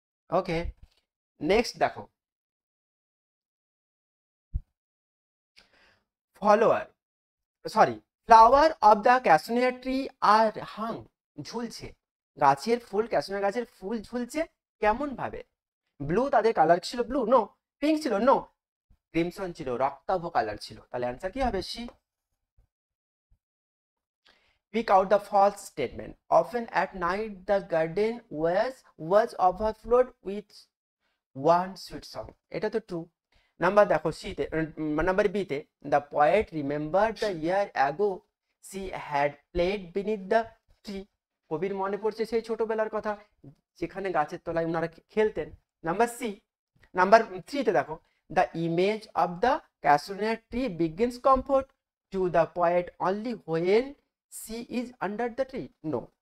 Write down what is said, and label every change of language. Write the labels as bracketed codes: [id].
[bn] ওকে, next দেখো, [en] follower sorry flower of the cassinia tree আর hung, [bn] ঝুলছে, গাছের ফুল, ক্যাশনিয়া গাছের ফুল ঝুলছে কেমন ভাবে। ব্লু, তাদের কালার ছিল ব্লু, নো। পিঙ্ক ছিল, নো। ক্রিমসন ছিল, রক্তাভ কালার ছিল, তাহলে অ্যান্সার কি হবে, C. [en] Pick out the false statement. Often at night the garden was overflowed with one sweet song. [bn] এটা তো ট্রু। নাম্বার দেখো সিতে, নাম্বার বিতে, [en] The poet remember the year ago she had played beneath the tree. [bn] কবির মনে পড়ছে সেই ছোটবেলার কথা যেখানে গাছের তলায় ওনারা খেলতেন। নাম্বার সি, নাম্বার থ্রিতে দেখো, [en] The image of the cassinia tree begins comfort to the poet only when she is under the tree, no.